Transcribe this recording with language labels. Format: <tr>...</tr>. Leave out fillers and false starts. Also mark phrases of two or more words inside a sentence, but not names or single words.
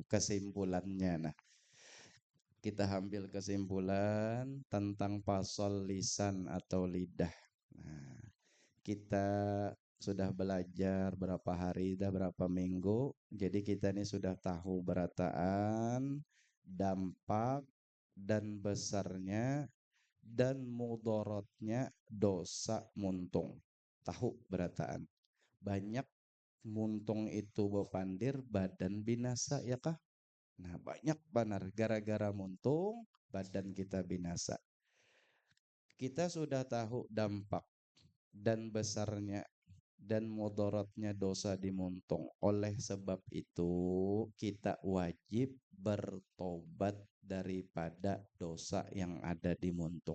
<id>Kesimpulannya, nah, kita ambil kesimpulan tentang pasal lisan atau lidah. Nah, kita sudah belajar berapa hari, dah berapa minggu. Jadi kita ini sudah tahu berataan, dampak, dan besarnya dan mudorotnya dosa muntung.</id> <bjn>Tahu berataan. Banyak muntung itu bepandir badan binasa ya kah? Nah banyak benar gara-gara muntung badan kita binasa.</bjn> <id>Kita sudah tahu dampak dan besarnya dan mudaratnya dosa di muntung. Oleh sebab itu, kita wajib bertobat daripada dosa yang ada di muntung.</id>